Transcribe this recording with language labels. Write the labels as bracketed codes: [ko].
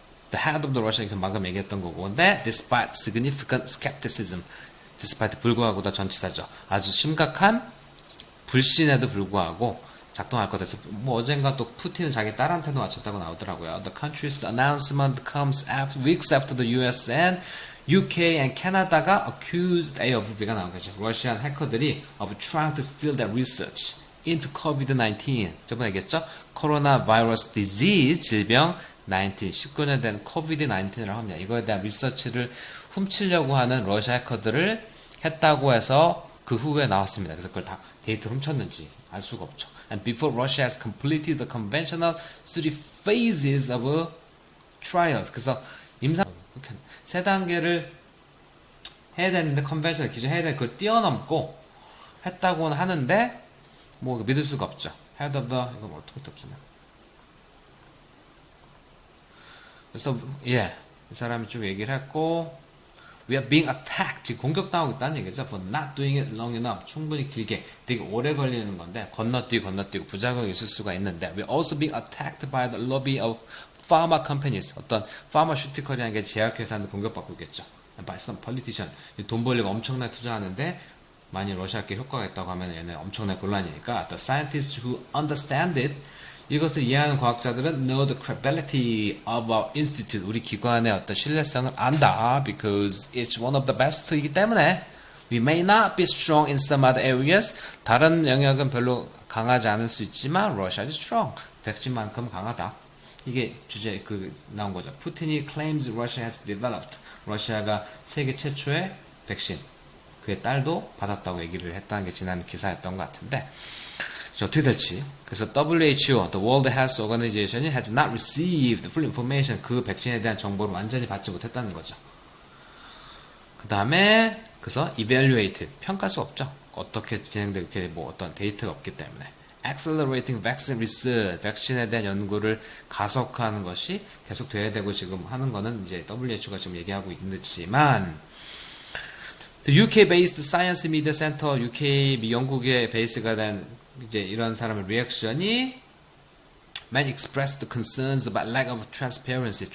[en] The head of the Russian, [ko] 방금 얘기했던 거고. 근데 [en] despite significant skepticism, despite [ko] 불구하고도 전치사죠. 아주 심각한 불신에도 불구하고 작동할 것 같아서, 뭐 어젠가 또 푸틴은 자기 딸한테도 맞췄다고 나오더라고요. [en] The country's announcement comes weeks after the US and UK and Canada가 accused A of B가 나온 거죠. [ko] 러시안 해커들이 [en] of trying to steal their research into COVID-19. [ko] 저번에 얘기했죠? 코로나 바이러스 디지즈, 질병 19년 된 COVID-19이라고 합니다. 이거에 대한 리서치를 훔치려고 하는 러시아 해커들을 했다고 해서 그 후에 나왔습니다. 그래서 그걸 다 데이터를 훔쳤는지 알 수가 없죠. [en] And before Russia has completed the conventional 3 phases of trials. [ko] 그래서 임상 세 단계를 해야 되는데, 컨벤셔널 기준 해야 되는데 그걸 뛰어넘고 했다고는 하는데 뭐 믿을 수가 없죠. [en] Head of the, [ko] 이거 어떻게 없으냐. 그래서 이 사람이 쭉 얘기를 했고, [en] We are being attacked. [ko] 지금 공격당하고 있다는 얘기죠. [en] For not doing it long enough. [ko] 충분히 길게, 되게 오래 걸리는 건데, 건너뛰고 부작용이 있을 수가 있는데, [en] We are also being attacked by the lobby of pharma companies. [ko] 어떤 파마슈티컬이라는 게 제약회사한테 공격받고 있겠죠. [en] By some politician. [ko] 돈 벌려고 엄청나게 투자하는데, 만약 러시아께 효과가 있다고 하면 얘는 엄청난 곤란이니까, [en] The scientists who understand it. [ko] 이것을 이해하는 과학자들은 [en] know the credibility of our institute. [ko] 우리 기관의 어떤 신뢰성을 안다. [en] Because it's one of the best이기 때문에 we may not be strong in some other areas. [ko] 다른 영역은 별로 강하지 않을 수 있지만 [en] Russia is strong. [ko] 백신만큼 강하다. 이게 주제 나온 거죠. [en] 푸틴이 claims Russia has developed. [ko] 러시아가 세계 최초의 백신. 그의 딸도 받았다고 얘기를 했다는 게 지난 기사였던 것 같은데 어떻게 될지. [en] 그래서 WHO, the World Health Organization이 has not received full information. [ko] 그 백신에 대한 정보를 완전히 받지 못했다는 거죠. 그 다음에 그래서 evaluate, 평가할 수 없죠. 어떻게 진행되고 이렇게 뭐 어떤 데이터가 없기 때문에. [en] accelerating vaccine research, [ko] 백신에 대한 연구를 가속화하는 것이 계속 돼야 되고 지금 하는 거는 이제 WHO가 지금 얘기하고 있지만 [en] The UK-based Science Media Center, [ko] UK 영국의 베이스가 된 이제 이런 사람의 리액션이 [en] many expressed concerns about lack of transparency.